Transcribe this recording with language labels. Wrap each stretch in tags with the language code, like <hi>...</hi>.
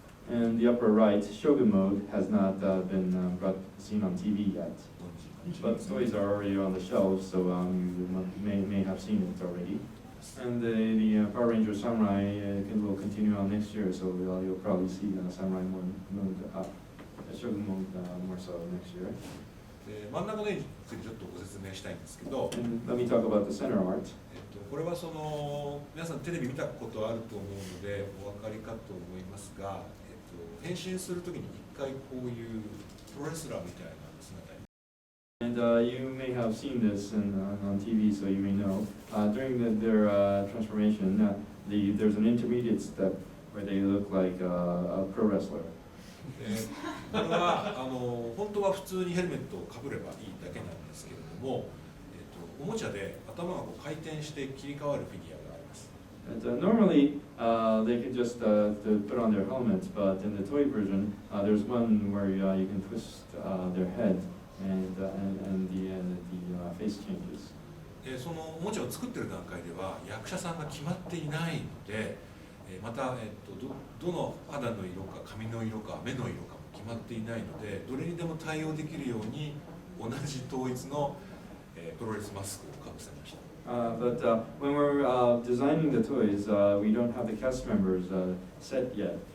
<en>And the upper right, Shogun Mode, has not been seen on TV yet. But toys are already on the shelves, so you may have seen it already. And the Power Ranger Samurai will continue on next year, so you'll probably see Samurai Mode Shogun Mode more so next year.</en> <ja>真ん中の絵についてちょっとご説明したいんですけど、</ja> <en>Let me talk about the center art.</en> <ja>これは皆さんテレビ見たことあると思うのでお分かりかと思いますが、変身するときに一回こういうプロレスラーみたいな姿に。</ja> <en>And you may have seen this on TV, so you may know. During their transformation, there's an intermediate step where they look like a pro wrestler.</en> <ja>これは本当は普通にヘルメットをかぶればいいだけなんですけれども、おもちゃで頭がこう回転して切り替わるフィギュアがあります。</ja> <en>And, normally, they could just to put on their helmets, but in the toy version, there's one where you can twist their head, and the face changes.</en> <ja>そのおもちゃを作ってる段階では役者さんが決まっていないので、また、どの肌の色か髪の色か目の色かも決まっていないので、どれにでも対応できるように同じ統一の、プロレスマスクをかぶせました。</ja> <en>But when we're designing the toys, we don't have the cast members set yet.</en>